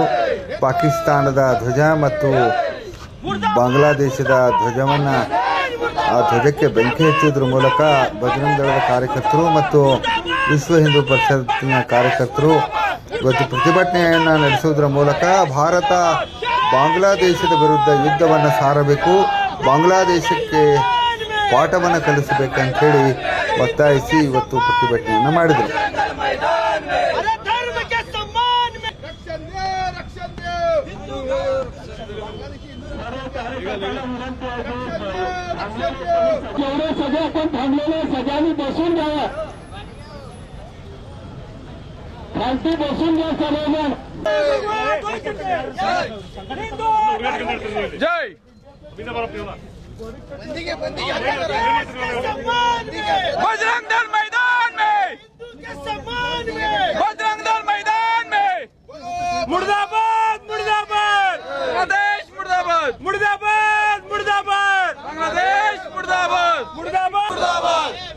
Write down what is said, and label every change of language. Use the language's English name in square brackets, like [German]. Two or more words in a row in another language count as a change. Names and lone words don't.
[Kannada] ಪಾಕಿಸ್ತಾನದ ಧ್ವಜ ಮತ್ತು ಬಾಂಗ್ಲಾದೇಶದ ಧ್ವಜವನ್ನು ಆ ಧ್ವಜಕ್ಕೆ ಬೆಂಕಿ ಹಚ್ಚುವುದರ ಮೂಲಕ ಬಜರಂಗ ದಳದ ಕಾರ್ಯಕರ್ತರು ಮತ್ತು ವಿಶ್ವ ಹಿಂದೂ ಪರಿಷತ್ತಿನ ಕಾರ್ಯಕರ್ತರು ಇವತ್ತು ಪ್ರತಿಭಟನೆಯನ್ನು ನಡೆಸುವುದರ ಮೂಲಕ ಭಾರತ ಬಾಂಗ್ಲಾದೇಶದ ವಿರುದ್ಧ ಯುದ್ಧವನ್ನು ಸಾರಬೇಕು, ಬಾಂಗ್ಲಾದೇಶಕ್ಕೆ ಪಾಠವನ್ನು ಕಲಿಸಬೇಕಂತೇಳಿ ಒತ್ತಾಯಿಸಿ ಇವತ್ತು ಪ್ರತಿಭಟನೆಯನ್ನು ಮಾಡಿದರು. [Marathi] सगळं आपण थांबलेलं सगळ्यांनी बसून घ्यावं, खालती बसून घ्या सगळेजण. [Hindi] जय बजरंग दल मैदान में, बजरंग दल मैदान में, मुर्दाबाद मुर्दाबाद बांग्लादेश, मुर्दाबाद मुर्दाबाद मुर्दाबाद बांग्लादेश, मुर्दाबाद मुर्दाबाद मुर्दाबाद.